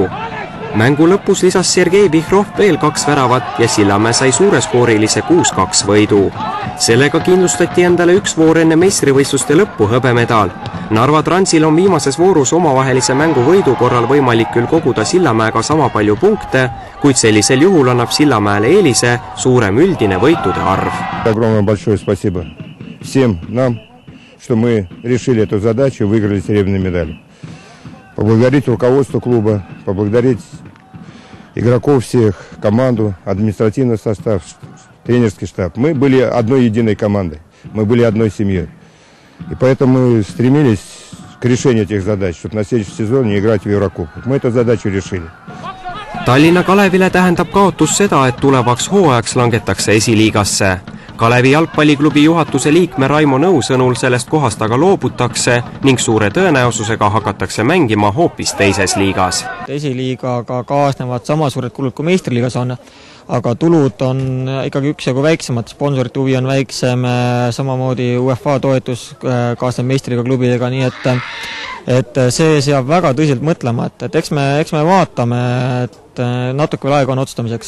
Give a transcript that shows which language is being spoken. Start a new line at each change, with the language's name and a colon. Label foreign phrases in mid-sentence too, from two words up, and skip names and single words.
Estonian: Mängu lõpus lisas Sergei Vihrov veel 2 väravat ja Sillamäe sai suureskoorilise 6-2 võidu. Sellega kindlustati endale 1 voor enne meistrivõistluste lõppu hõbemedal. Narva Transil on viimases voorus omavahelise mängu võidu korral võimalik küll koguda Sillamäega sama palju punkte, kuid sellisel juhul annab Sillamäele eelise suurem üldine võitude arv.
Russian: Огромное большое спасибо всем нам, что мы решили эту задачу и выиграли серебряную медаль. Поблагодарить руководство клуба, поблагодарить игроков всех, команду, административный состав, тренерский штаб. Мы были одной единой командой, мы были одной семьей. И поэтому мы стремились к решению этих задач, чтобы на следующем сезоне играть в Еврокубок. Мы эту задачу решили.
Estonian: Tallinna Kalevile tähendab kaotus seda, et tulevaks hooajaks langetakse esiliigasse. Kalevi jalgpalliklubi juhatuse liikme Raimo Nõu sõnul sellest kohast aga loobutakse ning suure tõenäosusega hakatakse mängima hoopis teises liigas. Esiliigaga kaasnevad sama suured kulud kui meistriliigas on, aga tulud on ikkagi üksjagu väiksemad, sponsorite huvi on väiksem, samamoodi UEFA toetus kaasneb meistriliiga klubidega, nii et see seab väga tõsiselt mõtlema, et eks me vaatame, et natuke veel aega on otsustamiseks.